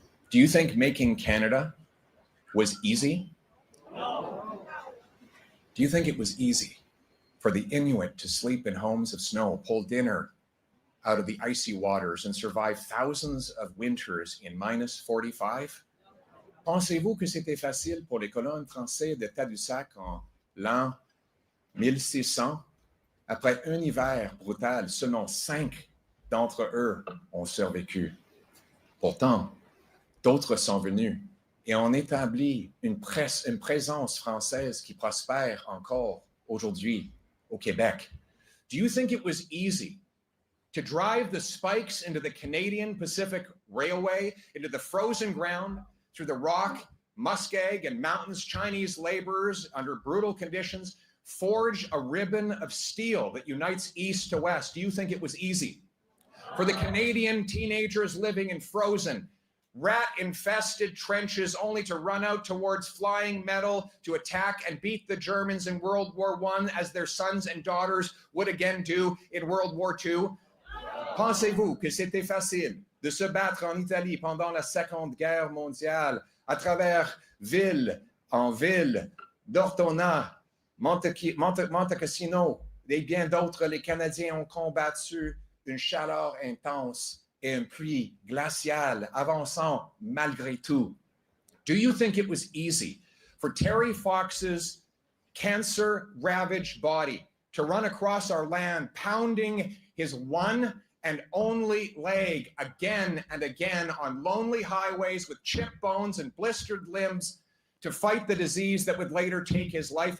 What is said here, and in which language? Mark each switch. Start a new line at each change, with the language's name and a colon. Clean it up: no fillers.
English: Do you think making Canada was easy? No. Do you think it was easy for the Inuit to sleep in homes of snow, pull dinner out of the icy waters, and survive thousands of winters in minus 45?
French: Pensez-vous que c'était facile pour les colons français de Tadoussac en l'an 1600? Après un hiver brutal, seulement 5 d'entre eux ont survécu. Pourtant, d'autres sont venus et ont établi une présence française qui prospère encore aujourd'hui au Québec.
English: Do you think it was easy to drive the spikes into the Canadian Pacific Railway, into the frozen ground, through the rock, muskeg, and mountains? Chinese laborers, under brutal conditions, forge a ribbon of steel that unites east to west. Do you think it was easy? For the Canadian teenagers living in frozen, rat-infested trenches, only to run out towards flying metal to attack and beat the Germans in World War I, as their sons and daughters would again do in World War II?
French: Pensez-vous que c'était facile de se battre en Italie pendant la Seconde Guerre mondiale, à travers ville en ville, d'Ortona, Monte Cassino et bien d'autres? Les Canadiens ont combattu une chaleur intense et un pluie glaciale, avançant malgré tout.
English: Do you think it was easy for Terry Fox's cancer-ravaged body to run across our land, pounding his one and only leg again and again on lonely highways with chipped bones and blistered limbs, to fight the disease that would later take his life?